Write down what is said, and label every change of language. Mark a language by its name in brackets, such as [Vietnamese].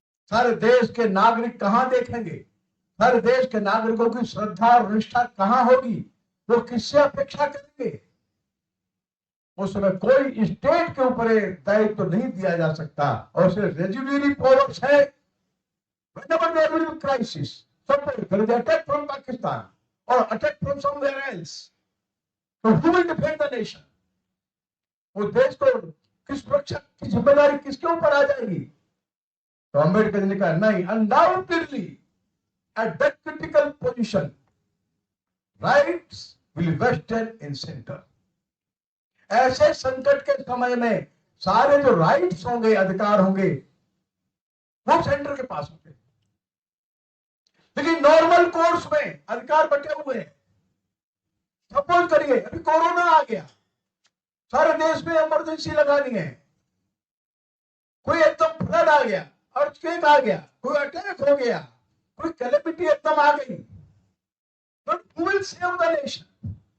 [Hindi] सारे देश के नागरिक कहां देखेंगे? सारे देश के नागरिकों की श्रद्धा और निष्ठा कहां होगी? वो किससे अपेक्षा करेंगे? उस समय कोई स्टेट के ऊपर दायित्व तो नहीं दिया जा सकता और सिर्फ रेजिडुअरी पावर्स है। [English] whenever there will be crisis, suppose there is attack from Pakistan or attack from somewhere else, so who will defend the nation? [Hindi] उस देश को किस सुरक्षा की जिम्मेदारी किसके ऊपर आ जाएगी? तो अम्बेडकर ने कहा नहीं, [English] Undoubtedly at that critical position rights will vested in center. [Hindi] ऐसे संकट के समय में सारे जो राइट्स होंगे, अधिकार होंगे, वो सेंटर के पास होंगे। लेकिन नॉर्मल कोर्स में अधिकार बटे हुए हैं। सपोज करिए अभी कोरोना आ गया, सारे देश में इमरजेंसी लगानी है, कोई एकदम फ्लड आ गया, अर्थक्वेक आ गया, कोई अटैक हो गया, कोई कैलेमिटी एकदम आ गई, [English] But who will save the nation?